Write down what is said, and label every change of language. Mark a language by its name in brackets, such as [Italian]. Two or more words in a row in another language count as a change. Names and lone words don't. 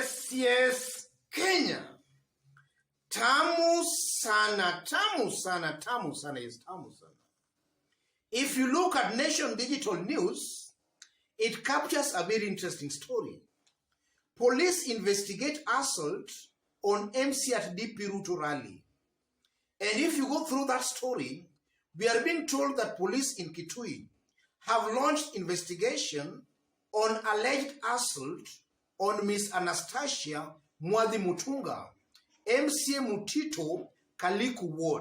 [English] Yes, Kenya. [Swahili] Tamu sana, tamu sana, tamu sana is tamu sana. [English] If you look at Nation Digital News, it captures a very interesting story. Police investigate assault on MCA at DP Ruto rally. And if you go through that story, we are being told that police in Kitui have launched investigation on alleged assault on Miss Anastasia Mwadhi Mutunga, MCA Mutito Kaliku Ward.